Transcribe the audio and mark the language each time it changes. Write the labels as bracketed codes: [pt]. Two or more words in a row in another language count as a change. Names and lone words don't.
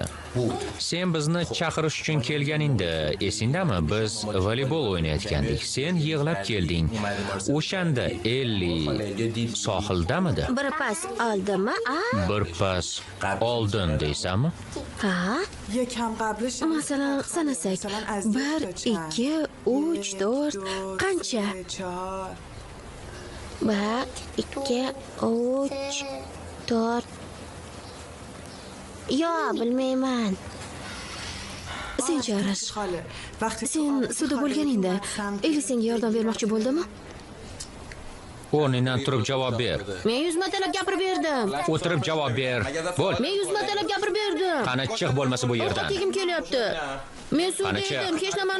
[uz] Sen bizni chaqirish uchun kelganingda esingdami? Biz voleybol o'ynayotgandik. Sen yig'lab kelding. O'shanda Elli sohildamidi? Bir pas oldimmi? Bir pas oldin deysanmi? Ha? [fa] یکم قبلش [uz] Masalan, sanasak. 1, 2, 3, 4. Qancha? 1, 2, 3, 4. Yo, bilmayman. Senchi Arash? [fa] خاله وقتی [uz] Sen suvda bo'lganingda Eli senga yordam bermoqchi bo'ldimi? O'rningdan turib javob ber. Men 100 martalab gapirib berdim. O'tirib javob ber. Bo'l. Men 100 martalab gapirib berdim. Qani chiq bo'lmasa bu yerdan. Ovqatigim kelyapti. Men suvda Qani chiq. edim, hech nimani